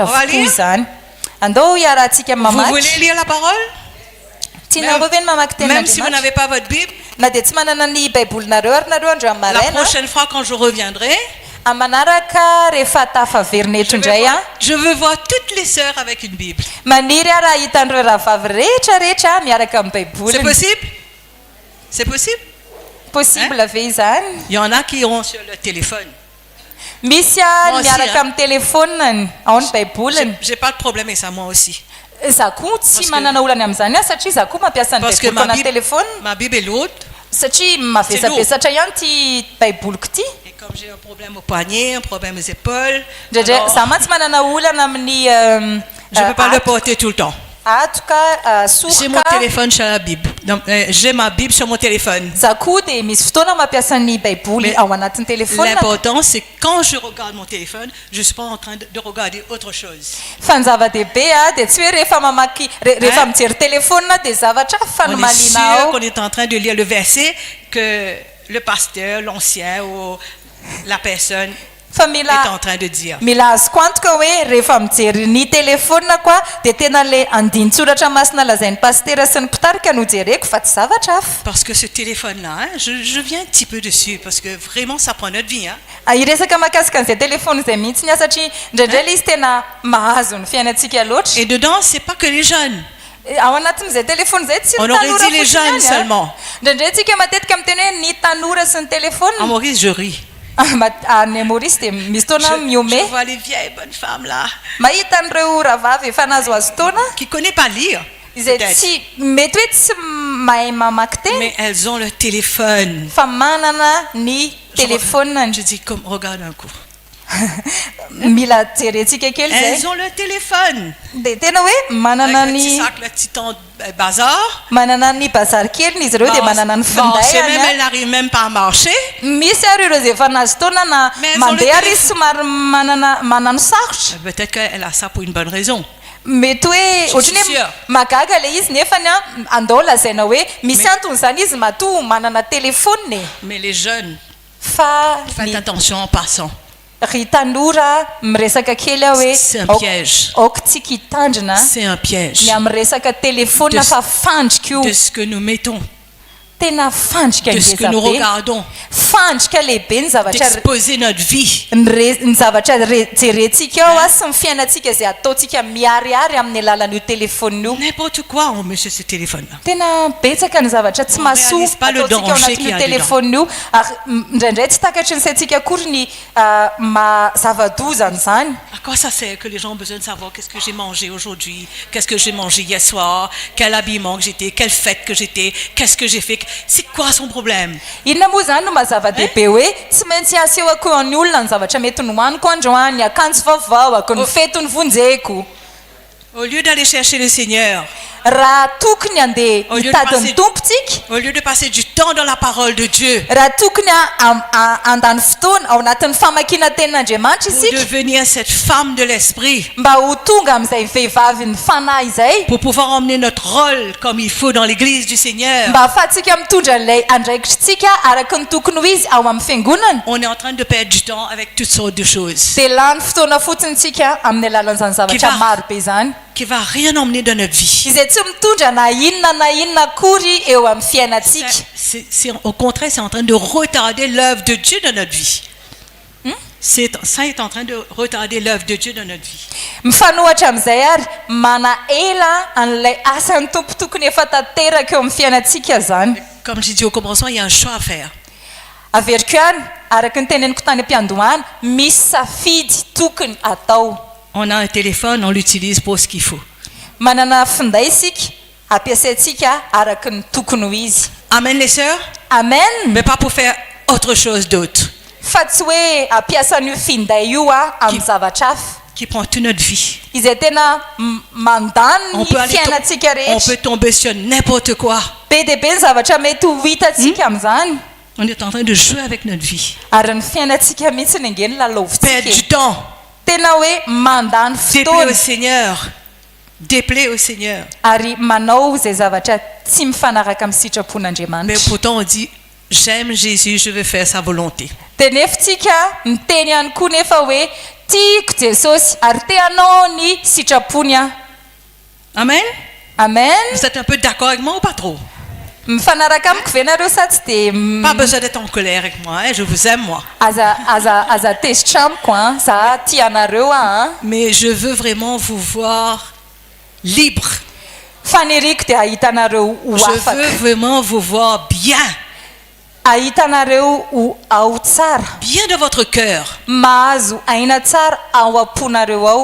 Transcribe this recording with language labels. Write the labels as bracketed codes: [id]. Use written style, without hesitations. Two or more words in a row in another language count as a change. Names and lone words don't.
[fr] On va [mg] avokoa [fr] lire? [mg] zany andao hiarahantsika [fr] Vous [mg] mamaky [fr] voulez lire la parole? [mg] tianareo ve ny mamaky [fr] Même si vous [mg] tenin'andriamanitra [fr] n'avez pas votre Bible, [mg] na dia tsy manana ny baibolinareo ary nareo andro amin'ny [fr] la [mg] maraina [fr] prochaine fois quand je reviendrai, [mg] amin'ny manaraka rehefa tafaverina eto indray a [fr] je veux voir toutes les sœurs avec une Bible. [mg] maniry a raha hitan'ireo rahavavy rehetrarehetra miaraka amin'ny [fr] C'est [mg] baiboly [fr] possible? C'est possible? [mg] possible ve izany [fr] Il y en a qui ont sur le téléphone. [mg] misy a [fr] Moi aussi, [mg] miaraka [fr] hein. [mg] amin'ny telefoniny ao ny baiboliny [fr] J'ai pas de problème avec ça, moi aussi. [mg] za koa tsy [fr] que- [mg] manana olany amin'izany a satria za koa mampiasa ny [fr] Parce que [mg] baiboly ana telefony [fr] ma Bible est lourde. [mg] satria mavesabesatra ihany ty baiboliko ty [fr] Et comme j'ai un problème au poignet, un problème aux épaules, [mg] ndraindray [fr] alors, [mg] za mantsy manana olana amin'ny [fr] je ne peux pas le porter tout le temps. [mg] atoka [fr] J'ai mon [mg] soroka [fr] téléphone sur la Bible. Donc, j'ai ma Bible sur mon téléphone. [mg] za koa dia misy fotoana mampiasa ny baiboly [fr] Mais [mg] ao anatin'ny telefona [fr] l'important, c'est quand je regarde mon téléphone, je ne suis pas en train de regarder autre chose. [mg] fa ny zava-dehibe a dia tsy hoe rehefa mamaky rehefa mijery telefona dia zavatra hafa no [fr] On est [mg] malina [fr] sûr [mg] ao [fr] qu'on est en train de lire le verset que le pasteur, l'ancien ou la personne [mg] fa [fr] est en train de dire. [mg] mila azoko antoka hoe rehefa mijery ny telefona koa dia tena le andin-tsoratra masina lazain'ny pastera sy ny mpitarika no jereko fa tsy zavatra hafa [fr] Parce que ce téléphone-là, hein, je viens un petit peu dessus parce que vraiment ça prend notre vie. Hein. [mg] iresaka mahakasika an'izay telefona izay mihitsy a satria indraindray le izy tena mahazo ny fiainantsika loatra [fr] Et dedans, c'est pas que les jeunes. [mg] ao anatin'izay telefona izay tsy [fr] On [mg] ny [fr] aurait [mg] tanora [fr] dit les [mg] fotsiny [fr] jeunes [mg] ihany, a. [fr] seulement. [mg] indraindray tsika matetika miteny hoe ny tanora sy ny [fr] À [mg] telefona [fr] Maurice, je ris. [mg] any Maurice dia misy taona [fr] Je [mg] miome [fr] vois les vieilles bonnes femmes là [mg] mahita an'ireo rahavavy efa nazo azo taona [fr] qui ne connaissent pas lire. [mg] izay [fr] peut-être. [mg] tsy mety hoe tsy mahay mamaky teny [fr] Mais elles ont le téléphone. [mg] fa manana ny telefonany [fr] Je dis, comme, regarde un coup. [mg] mila jerentsika kely zay [fr] Elles ont le téléphone. [mg] dia tena hoe manana [fr] Avec le petit [mg] ny [fr] sac, le petit temps bazar. [mg] manana ny bazary kely izy ireo dia manana ny [fr] Bon, c'est même, [mg] finday [fr] elles n'arrivent même pas à marcher. [mg] misy ary ireo zay efa nazo taona na [fr] Mais elles ont le [mg] mandeha ary [fr] téléphone. [mg] somary manano sarotra [fr] Peut-être qu'elle a ça pour une bonne raison. [mg] mety hoe ohatrany [fr] suis [mg] hoe [fr] sûre. [mg] magaga le izy nefany a andao lazaina hoe misy antony zany izy matoa manana telefony e [fr] Mais les jeunes, [mg] fa [fr] faites attention en passant. [mg] ry tanora miresaka kely aho hoe [fr] C'est un [mg] aok- [fr] piège. [mg] aoka tsika hitandrina [fr] C'est un piège [mg] ny amin'ny resaka telefona [fr] De- [mg] fa fandrika io [fr] de ce que nous mettons [mg] tena fandrika [fr] de ce que nous regardons, [mg] fandrika lehibe ny zavatra [fr] d'exposer notre vie. [mg] ny zavatra jerentsika ao a sy ny fiainantsika izay ataontsika miariary amin'ny alalan'io telefona io [fr] N'importe quoi, on met sur ce téléphone-là. [mg] tena betsaka ny zavatra tsy mahasoa [fr] réalise pas le [mg] ataontsika ao [fr] danger qu'il y [mg] anatin'io [fr] a [mg] telefona io ary indraindray tsy takatry ny saintsika akory ny zava-dozany zany [fr] À quoi ça sert que les gens ont besoin de savoir qu'est-ce que j'ai mangé aujourd'hui, qu'est-ce que j'ai mangé hier soir, quel habillement que j'étais, quelle fête que j'étais, qu'est-ce que j'ai fait. C'est quoi son problème? [mg] inona moa zany no mazava-dehibe hoe tsy maintsy aseho akoho ny olona ny zavatra mety nohaniko androany ny akanjo vavaoako ny fety ny vonjeko [fr] Au lieu d'aller chercher le Seigneur, [mg] raha tokony andeha [fr] Au lieu de [mg] hitady [fr] passer- [mg] ny tompontsika [fr] au lieu de passer du temps dans la parole de Dieu [mg] raha tokony andany fotoana ao anatin'ny famakina tenin'andriamanitra [fr] pour [mg] isika [fr] devenir cette femme de l'esprit, [mg] mba ho tonga amin'izay vehivavy ny fanahy izay [fr] pour pouvoir emmener notre rôle comme il faut dans l'église du Seigneur, [mg] mba ahafahantsika mitondra an'ilay andraikitritsika araka ny tokony ho izy ao amin'ny fiangonana [fr] on est en train de perdre du temps avec toutes sortes de choses [mg] dia lany fotoana fotsiny tsika amin'ny alalan'izany zavatra Kiva. maro be zany [fr] qui va rien emmener dans notre vie. [mg] izay tsy mitondra na inona akory eo amin'ny fiainantsika [fr] Au contraire, c'est en train de retarder l'œuvre de Dieu dans notre vie. Ça est en train de retarder l'œuvre de Dieu dans notre vie. [mg] mifanohatra amin'izay ary manaela an'ilay asan'ny tompo tokony efa tanteraka eo amin'ny fiainantsika zany [fr] Comme j'ai dit au commencement, il y a un choix à faire. [mg] averiko ihany araka ny teneniko tany am-piandohana misy safidy tokony atao [fr] On a un téléphone, on l'utilise pour ce qu'il faut. [mg] manana finday isika ampiasaintsika araka ny tokony ho izy [fr] Amen les sœurs, [mg] amen [fr] mais pas pour faire autre chose d'autre [mg] fa tsy hoe ampiasan'io finday io a amin'ny zavatra hafa [fr] qui prend toute notre vie. [mg] izay tena mandany [fr] On peut, [mg] ny fiainantsika [fr] on [mg] rehetra [fr] peut tomber sur n'importe quoi. [mg] be dia be ny zavatra mety ho hitantsika amin'izany [fr] On est en train de jouer avec notre vie. [mg] ary ny fiainantsika mihitsy ny angeny [fr] Perdre [mg] lalaovitsika [fr] du temps. [mg] tena hoe mandany [fr] Déplaît [mg] fotoana [fr] au Seigneur. Déplaît au Seigneur. [mg] ary manao izay zavatra tsy mifanaraka amin'ny [fr] Mais [mg] sitrapon'andriamanitra [fr] pourtant on dit, j'aime Jésus, je veux faire sa volonté. [mg] dia nefitsika miteny ihany koa nefa hoe tiako jesosy ary te hanao ny sitrapony aho [fr] Amen. [mg] amen [fr] Vous êtes un peu d'accord avec moi ou pas trop? [mg] mifanaraka amiko ve nareo sa tsy dia [fr] Pas besoin d'être en colère avec moi, hein? Je vous aime moi. [mg] aza tezitra amiko a za tia anareo a [fr] Mais je veux vraiment vous voir libre. [mg] faniriko dia ahita anareo ho [fr] Je veux [mg] afaka [fr] vraiment vous voir bien. [mg] ahita anareo ho ao tsara [fr] Bien dans votre cœur. [mg] mahazo aina tsara ao am-ponareo ao